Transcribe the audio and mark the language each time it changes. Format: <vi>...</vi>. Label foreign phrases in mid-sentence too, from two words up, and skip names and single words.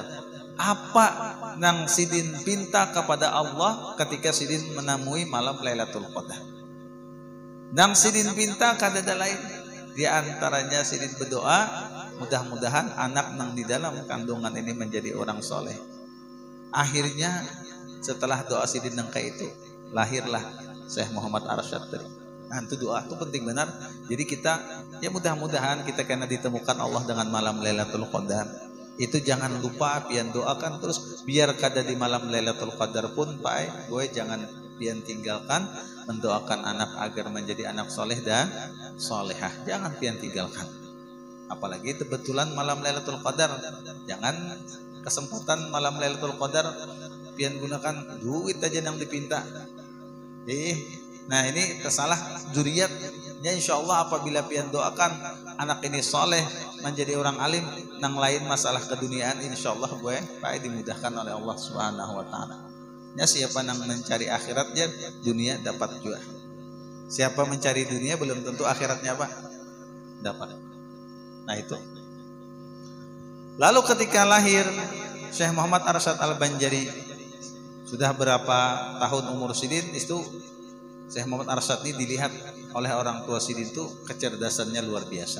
<bjn>Apa nang Sidin pinta kepada Allah ketika Sidin menemui malam Lailatul Qadar? Nang Sidin pinta kada lain, di antaranya Sidin berdoa, mudah-mudahan anak nang di dalam kandungan ini menjadi orang soleh. Akhirnya setelah doa Sidin nang kayak itu, lahirlah Syekh Muhammad Arsyad tadi. Nah, itu doa itu penting benar. Jadi kita ya mudah-mudahan kita kena ditemukan Allah dengan malam Lailatul Qadar. Itu jangan lupa pian doakan terus, biar kada di malam Lailatul Qadar pun Pak, gue jangan pian tinggalkan mendoakan anak agar menjadi anak soleh dan solehah. Jangan pian tinggalkan. Apalagi kebetulan malam Lailatul Qadar, jangan kesempatan malam Lailatul Qadar pian gunakan duit aja yang dipinta. Nah, ini kesalah zuriatnya. Insyaallah apabila pian doakan anak ini soleh menjadi orang alim, nang lain masalah keduniaan insyaallah gue Pak dimudahkan oleh Allah</bjn> <ar>سبحانه وتعالى.</ar> <bjn>Ya, siapa nang mencari akhiratnya, dunia dapat juga. Siapa mencari dunia belum tentu akhiratnya apa? Dapat. Nah, itu. Lalu ketika lahir Syekh Muhammad Arsyad Al-Banjari, sudah berapa tahun umur Sidin, itu Syekh Muhammad Arsyad ini dilihat oleh orang tua Sidin itu kecerdasannya luar biasa.</bjn>